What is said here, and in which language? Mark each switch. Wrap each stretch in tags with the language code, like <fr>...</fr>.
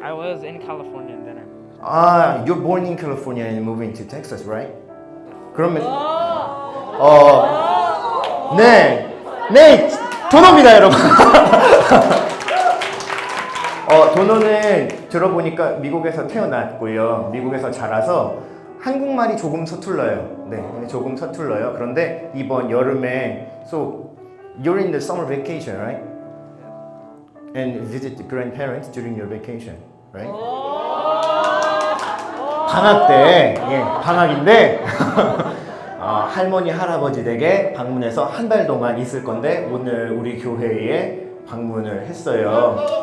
<en>I was in California then. You're born in California and moving to Texas, right?</en> <ko>그러면 네, 도노입니다, 여러분. 도노는 들어보니까 미국에서 태어났고요. 미국에서 자라서 한국말이 조금 서툴러요. 네, 조금 서툴러요. 그런데 이번 여름에</ko> <en>So you're in the summer vacation, right? And visit the grandparents during your vacation, right?</en> <ko>방학 때, 방학인데 할머니 할아버지 댁에 방문해서 한 달 동안 있을 건데 오늘 우리 교회에 방문을 했어요.</ko>